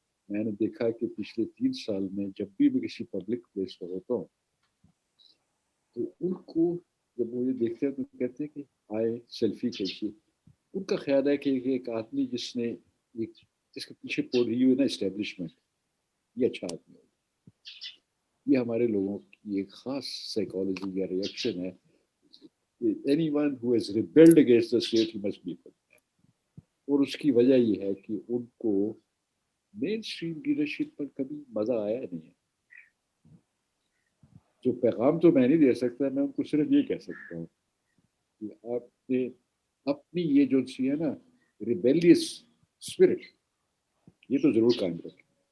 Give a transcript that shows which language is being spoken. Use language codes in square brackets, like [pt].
[ur] میں نے دیکھا کہ پچھلے 3 سال میں جب بھی میں کسی پبلک پلیس پر ہوتا ہوں تو ان کو جب وہ یہ دیکھتے ہیں تو کہتے ہیں کہ آئے سیلفی کیسی. ان کا خیال ہے کہ ایک آدمی جس کے پیچھے پڑ رہی ہوئی نا اسٹیبلشمنٹ, یہ اچھا آدمی ہوگا. یہ ہمارے لوگوں کی ایک خاص سائیکالوجی یا ریئیکشن ہے. [en] Anyone who has rebelled against the state he must be condemned. [ur] اور اس کی وجہ یہ ہے کہ ان کو مین اسٹریم لیڈرشپ پر کبھی مزہ آیا نہیں ہے. جو پیغام تو میں نہیں دے سکتا, میں ان کو صرف یہ کہہ سکتا ہوں کہ آپ نے اپنی یہ جو سی ہے نا ریبیلیس اسپرٹ, یہ تو ضرور قائم رکھیں.